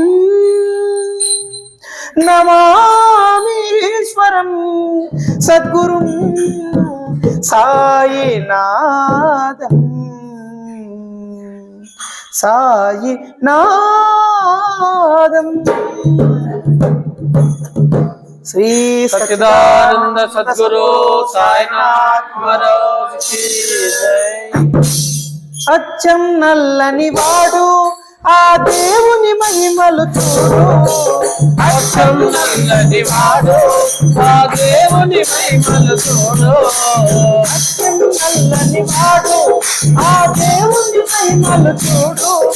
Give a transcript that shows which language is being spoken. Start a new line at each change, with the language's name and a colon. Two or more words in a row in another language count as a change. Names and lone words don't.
Sanskrit: नमामीश्वरं सद्गुरुं साईनाथं साईनाथं। श्री
Hindi: सच्चिदानंद सद्गुरु साईनाथ महाराज की जय।
Telugu: అచ్చం నల్లని వాడు ఆ దేవుని మహిమలు చూడు, అచ్చం నల్లని వాడు ఆ దేవుని మహిమలు చూడు, అచ్చం నల్లని వాడు ఆ దేవుని మహిమలు చూడు,